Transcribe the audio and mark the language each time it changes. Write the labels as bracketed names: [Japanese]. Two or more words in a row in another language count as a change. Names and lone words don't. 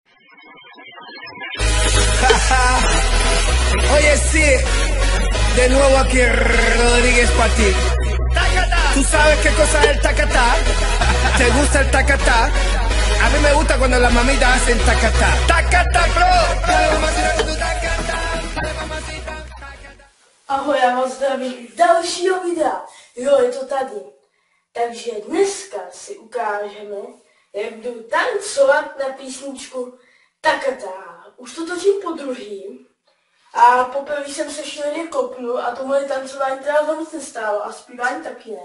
[Spanish] Oye, sí, de nuevo aquí Rodríguez para ti. ¿Tú sabes qué cosa es el tacatá? ¿Te gusta el tacatá? A mí me gusta cuando las mamitas hacen tacatá. ¡Tacatá, bro! Dale, mamacita, con tu tacatá. Dale, mamacita, tacatá. [Czech] Ahoj, já vás zdravím z dalšího videa. Jo, je to tady. Takže dneska si ukážeme, jak budu tancovat na písničku Takatá. Už to točím po druhým. A poprvé jsem se šíleně kopnul a to moje tancování teda moc nestálo a zpívání taky ne.